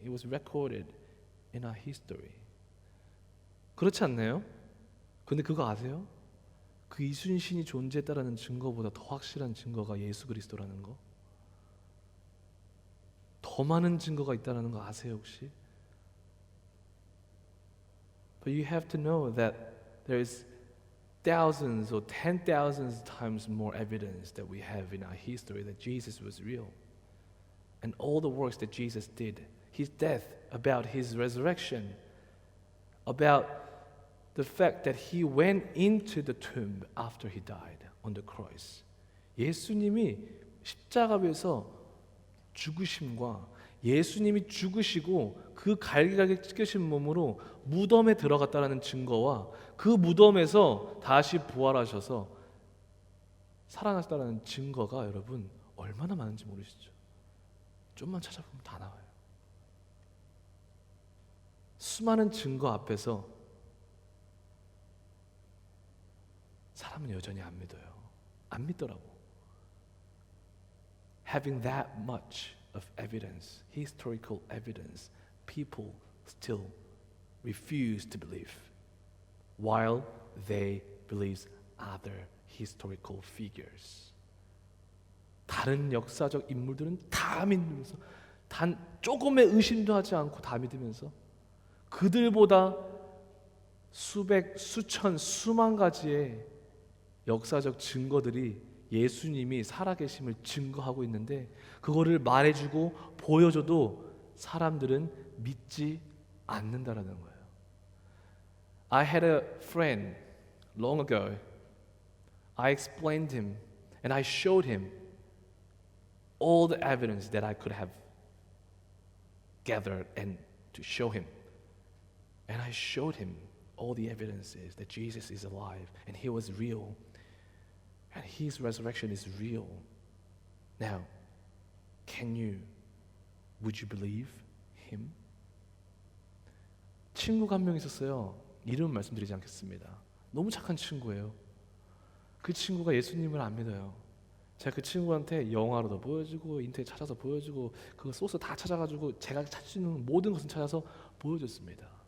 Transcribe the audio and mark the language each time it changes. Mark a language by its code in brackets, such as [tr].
[en] It was recorded in our history. [ko] 그렇지 않나요? 근데 그거 아세요? 그 이순신이 존재했다라는 증거보다 더 확실한 증거가 예수 그리스도라는 거. 더 많은 증거가 있다는 거 아세요 혹시? [en] But you have to know that there is thousands or 10,000 times more evidence that we have in our history that Jesus was real. And all the works that Jesus did, his death, about his resurrection, about the fact that he went into the tomb after he died on the cross. [ko] 예수님이 십자가에서 죽으심과 예수님이 죽으시고 그 갈기갈기 찢겨진 몸으로 무덤에 들어갔다라는 증거와 그 무덤에서 다시 부활하셔서 살아나셨다는 증거가 여러분 얼마나 많은지 모르시죠? 좀만 찾아보면 다 나와요. 수많은 증거 앞에서 사람은 여전히 안 믿어요. 안 믿더라고. [en] Having that much of evidence, historical evidence, people still refuse to believe, while they believe other historical figures. [ko] 다른 역사적 인물들은 다 믿으면서 단 조금의 의심도 하지 않고 다 믿으면서 그들보다 수백, 수천, 수만 가지의 역사적 증거들이 예수님이 살아계심을 증거하고 있는데 그거를 말해주고 보여줘도 사람들은 믿지 않는다라는 거예요. [en] I had a friend long ago. I explained him and I showed him all the evidence that I could have gathered and to show him. And I showed him all the evidences that Jesus is alive and he was real. And his resurrection is real. Now, would you believe him? [ko] 친구가 한 명 있었어요. 이름 말씀드리지 않겠습니다. 너무 착한 친구예요. 그 친구가 예수님을 안 믿어요. 제가 그 친구한테 영화로도 보여주고 인터넷 찾아서 보여주고 그 소스 다 찾아가지고 제가 찾을 수 있는 모든 것을 찾아서 보여줬습니다.